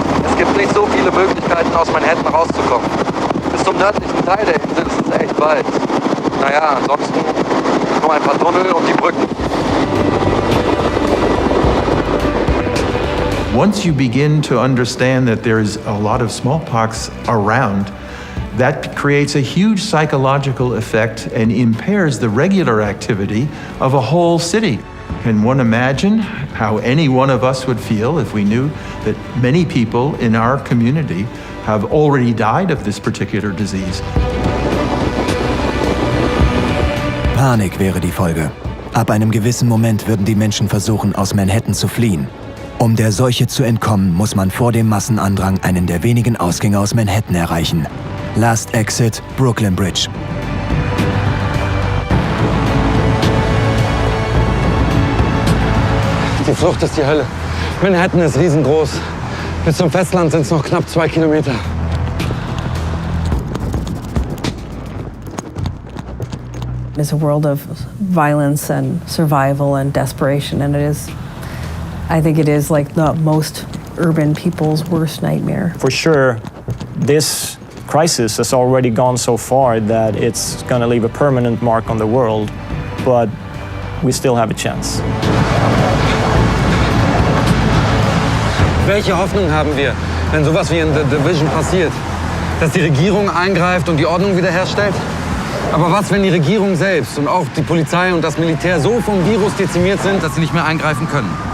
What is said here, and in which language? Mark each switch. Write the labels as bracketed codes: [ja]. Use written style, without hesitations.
[de] Es gibt nicht so viele Möglichkeiten, aus Manhattan rauszukommen. Bis zum nördlichen Teil der Insel ist es echt weit. Naja, ansonsten nur ein paar Tunnel und die Brücken. [en] Once you begin to understand that there's a lot of smallpox around, that creates a huge psychological effect and impairs the regular activity of a whole city. Can one imagine how any one of us would feel if we knew that many people in our community have already died of this particular disease? [de] Panik wäre die Folge. Ab einem gewissen Moment würden die Menschen versuchen, aus Manhattan zu fliehen. Um der Seuche zu entkommen, muss man vor dem Massenandrang einen der wenigen Ausgänge aus Manhattan erreichen. [en] Last Exit, Brooklyn Bridge. [de] Die Flucht ist die Hölle. Manhattan ist riesengroß. Bis zum Festland sind es noch knapp 2 Kilometer. [en] It's a world of violence and survival and desperation, and I think it is like the most urban people's worst nightmare. For sure, this crisis has already gone so far that it's going to leave a permanent mark on the world, but we still have a chance. [de] Welche Hoffnung haben wir, wenn sowas wie in The Division passiert? Dass die Regierung eingreift und die Ordnung wiederherstellt? Aber was, wenn die Regierung selbst und auch die Polizei und das Militär so vom Virus dezimiert sind, dass sie nicht mehr eingreifen können?